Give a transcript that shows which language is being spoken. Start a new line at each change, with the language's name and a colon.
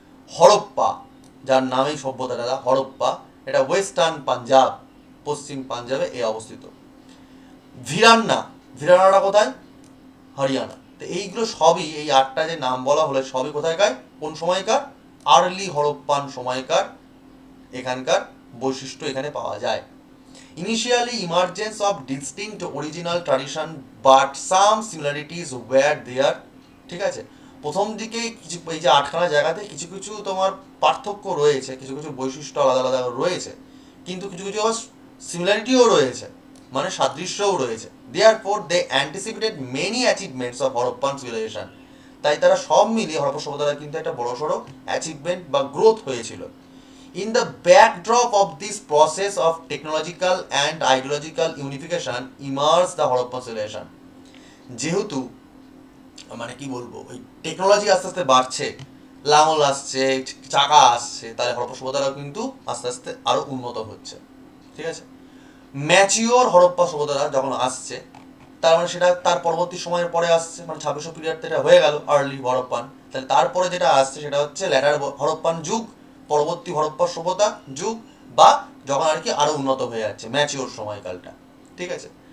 Bangla: হরপ্পা, যার নামেই সভ্যতা দাদা, হরপ্পা, এটা ওয়েস্টার্ন পাঞ্জাব, পশ্চিম পাঞ্জাবে এ অবস্থিত। ভিরান্না, ভিরান্নাটা কোথায়, হরিয়ানা। তো এইগুলো সবই, এই 8টা যে নাম বলা হলো সবই কোথায়কার, কোন সময়কার, আর্লি হরপ্পান সময়কার এখানকার বৈশিষ্ট্য এখানে পাওয়া যায়।
English: Initially emergence of distinct original tradition but some similarities were there,
Bangla: ঠিক আছে। প্রথম দিকে কিছু এই যে 8খানা জায়গাতে কিছু কিছু তোমার পার্থক্য রয়েছে, কিছু কিছু বৈশিষ্ট্য আলাদা আলাদা রয়েছে, কিন্তু কিছু কিছু আবার সিমিলারিটিও রয়েছে, মানে সাদৃশ্যও রয়েছে।
English: Therefore they anticipated many achievements of Harappan civilization,
Bangla: তাই তারা সব মিলিয়ে হরপ্পা সভ্যতার কিন্তু একটা বড়সড় অ্যাচিভমেন্ট বা গ্রোথ হয়েছিল।
English: In the backdrop of this process of technological and ideological unification emerged the Harappan civilization.
Bangla: যেহেতু মানে কি বলবো, ওই টেকনোলজি আস্তে আস্তে বাড়ছে, লাঙল আসছে, চাকা আসছে, তাহলে হরপ্পা সভ্যতারাও কিন্তু আস্তে আস্তে আরো উন্নত হচ্ছে, ঠিক আছে। ম্যাচিওর হরপ্পা সভ্যতারা যখন আসছে, তার মানে সেটা তার পরবর্তী সময়ের পরে আসছে, মানে 2600 পিরিয়ড এটা হয়ে গেল আর্লি হরপ্পান, তাহলে তারপরে যেটা আসছে সেটা হচ্ছে ল্যাটার হরপ্পান যুগ, পরবর্তী হরপ্পা সভ্যতা যুগ, বা যখন আর কি আরো উন্নত হয়ে যাচ্ছে, ম্যাচিওর সময়কালটা, ঠিক আছে।